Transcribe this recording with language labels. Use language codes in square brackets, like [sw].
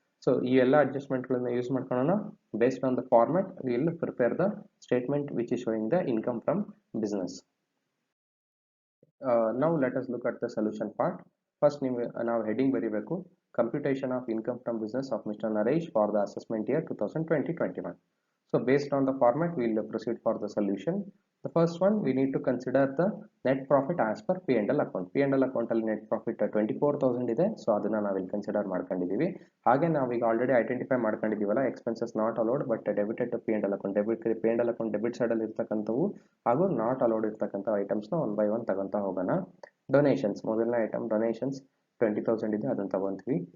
[kn] So ಈ ಎಲ್ಲ ಅಡ್ಜಸ್ಟ್ಮೆಂಟ್ಗಳನ್ನ use ಮಾಡ್ಕೊಳ್ಳೋಣ. [en] Based on the format we will prepare the statement which is showing the income from business. Now let us look at the solution part. [kn] First ನಾವು heading ಬರೀಬೇಕು, [en] Computation of income from business of mister Naresh for the assessment year 2020-21. So based on the format, we will proceed for the solution. The first one, we need to consider the net profit as per P&L account. [kn] P&L account ಅಲ್ಲಿ net profit 24,000 ಇದೆ. So ಅದನ್ನ ನಾವಿಲ್ಲಿ consider ಮಾಡ್ಕೊಂಡಿದ್ದೀವಿ. ಹಾಗೆ ನಾವೀಗ already identify ಮಾಡ್ಕೊಂಡಿದ್ದೀವಲ್ಲ, expenses not allowed but debited to P&L account. P&L account debit side ಅಲ್ಲಿ ಇರ್ತಕ್ಕಂಥವು ಹಾಗೂ not allowed ಇರ್ತಕ್ಕಂಥ ಐಟಮ್ಸ್ನ ಒನ್ ಬೈ ಒನ್ ತಗೊಂತ ಹೋಗೋಣ. ಡೊನೇಷನ್ಸ್, ಮೊದಲನೇ ಐಟಮ್ ಡೊನೇಷನ್ಸ್ 20,000 ಇದೆ, ಅದನ್ನು ತಗೊಂತೀವಿ.